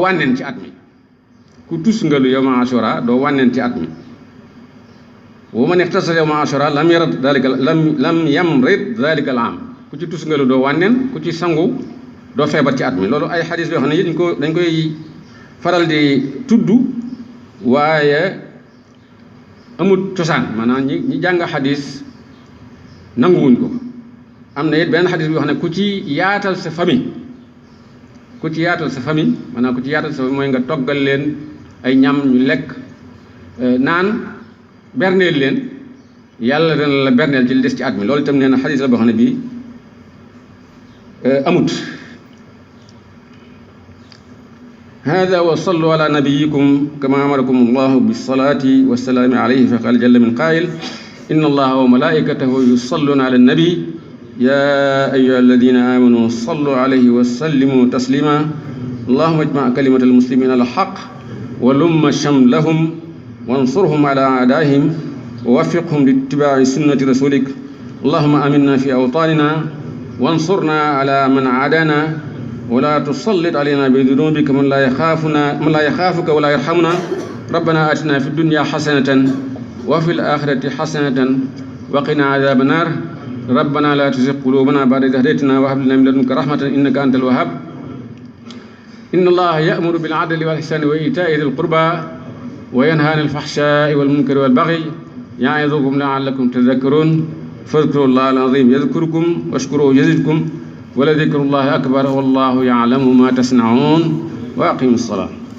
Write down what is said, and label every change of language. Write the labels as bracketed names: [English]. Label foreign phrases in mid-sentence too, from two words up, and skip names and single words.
[Wolof] wànneen ci at mi ku tusngalu yawma Ashura doo wànneen ci at mi [Arabic] ومن اكتحل يوم عاشوراء لم يمرض ذلك العام [Wolof] ku ci tusngalu doo wànneen ku ci sangu doo feebar ci at mi loolu ay xadis yoo xam ne dañ koy faral di tudd waaye amul cosaan maanaam ñi jàng xadis nanguwuñ ko am na it benn xadis bi wax ne ku ci yaatal sa famille maanaam ku ci yaatal sa famille mooy nga toggal leen ay ñam ñu lekk naan berneel leen yàlla dana la berneel ci li des ci at mi loolu itam nee na xadis la boo xam ne bii amut [Arabic] هذا و صلوا على نبيكم كما أمركم الله بالصلاة والسلام عليه فقال جل من قائل إن الله وملائكته يصلون على النبي يا أيها الذين آمنوا صلوا عليه وسلموا تسليما اللهم اجمع كلمة المسلمين على الحق ولم شملهم وانصرهم على أعدائهم ووفقهم لاتباع سنة رسولك اللهم آمنا في أوطاننا وانصرنا على من عادانا ولا تسلط علينا بذنوبك من لا يخافك ولا يرحمنا ربنا آتنا في الدنيا حسنة وفي الآخرة حسنة وقنا عذاب النار ربنا لا تزغ قلوبنا بعد إذ هديتنا وهب لنا من لدنك رحمة إنك أنت الوهاب إن الله يأمر بالعدل والإحسان وإيتاء ذي القربى وينهى عن الفحشاء والمنكر والبغي يعظكم لعلكم تذكرون فاذكروا الله العظيم يذكركم واشكروه يزدكم ولذكر الله أكبر والله يعلم ما تصنعون وأقيموا الصلاة